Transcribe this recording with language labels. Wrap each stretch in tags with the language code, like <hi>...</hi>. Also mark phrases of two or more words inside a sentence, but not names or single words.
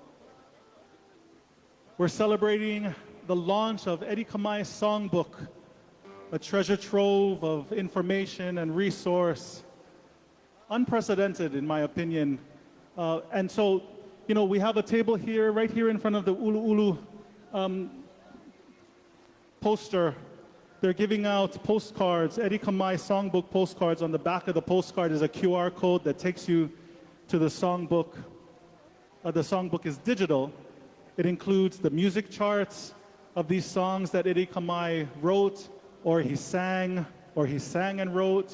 <en>We're celebrating the launch of Eddie Kamae Songbook, a treasure trove of information and resource, unprecedented in my opinion. And so, you know, we have a table here, right here in front of the ʻUluʻulu poster. They're giving out postcards, Eddie Kamae Songbook postcards. On the back of the postcard is a QR code that takes you to the songbook. The songbook is digital. It includes the music charts of these songs that Eddie Kamae wrote, or he sang and wrote.</en>